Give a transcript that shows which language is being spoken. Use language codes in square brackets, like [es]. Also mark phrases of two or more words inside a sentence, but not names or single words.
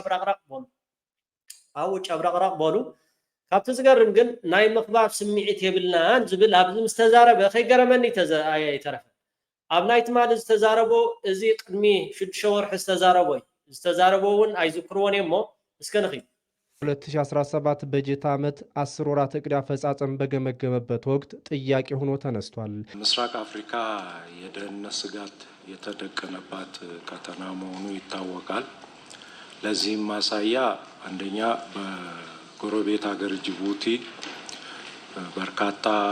[ti] ጨብረቕረቕ በሉ ካብቲ ዝገርም ግን ናይ ምኽባብ ስምዒት የብልናን ዝብል ኣብዚ ምስተዛረበ ከይገረመኒ ኣይተረፈ ኣብ ናይ ትማሊ ዝተዛረቦ እዚ ቅድሚ 6 ወርሒ ዝተዛረቦ እውን ኣይዝክርዎን እሞ እስከ ንኽእል [am] 2017 በጀት ዓመት 10 ወራት እቅድ አፈጻጸም በገመገመበት ወቅት ጥያቄ ሆኖ ተነስቷል። ምስራቅ አፍሪካ የደህንነት ስጋት የተደቀነባት ቀጠና መሆኑ ይታወቃል። ለዚህም ማሳያ አንደኛ በጎረቤት ሀገር ጅቡቲ በርካታ